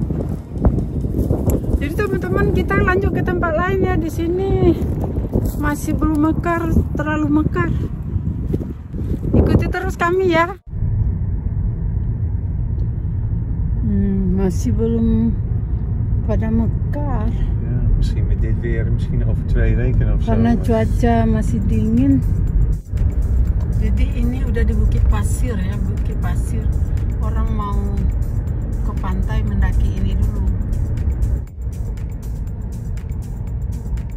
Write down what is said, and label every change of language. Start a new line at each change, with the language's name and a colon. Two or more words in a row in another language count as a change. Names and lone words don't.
Indonesian: Jadi teman-teman, kita lanjut ke tempat lain ya. Di sini masih belum mekar, terlalu mekar. Ikuti terus kami ya. Masih belum pada mekar.
Dutch: Ja, misschien met dit weer, misschien over 2 weken of zo.
Indonesian: Karena cuaca masih dingin. Jadi ini udah di Bukit Pasir ya, Bukit Pasir. Orang mau ke pantai mendaki ini dulu.